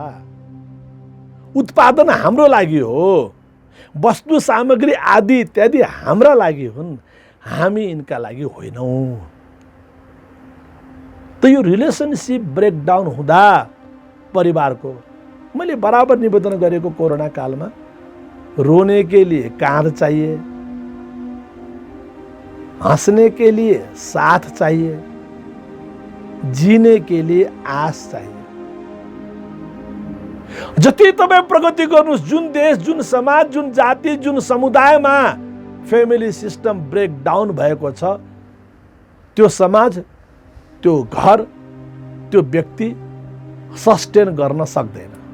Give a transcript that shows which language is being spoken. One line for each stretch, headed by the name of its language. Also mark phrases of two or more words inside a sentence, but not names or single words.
Nepali: उत्पादन हाम्रो लागि हो, वस्तु सामग्री आदि इत्यादि हाम्रा लागि हुन्, हामी यिनका लागि होइनौँ। त यो
English: relationship breakdown
Nepali: हुँदा परिवारको, मैले बराबर निवेदन गरेको कोरोना कालमा,
Hindi: रोने के लिए काँध चाहिए, हंसने के लिए साथ चाहिए, जीने के लिए आस चाहिए।
Nepali: जति तपाईँ प्रगति गर्नुहोस्, जुन देश जुन समाज जुन जाति जुन समुदायमा
English: family system breakdown
Nepali: भएको छ, त्यो समाज त्यो घर त्यो व्यक्ति सस्टेन गर्न सक्दैन।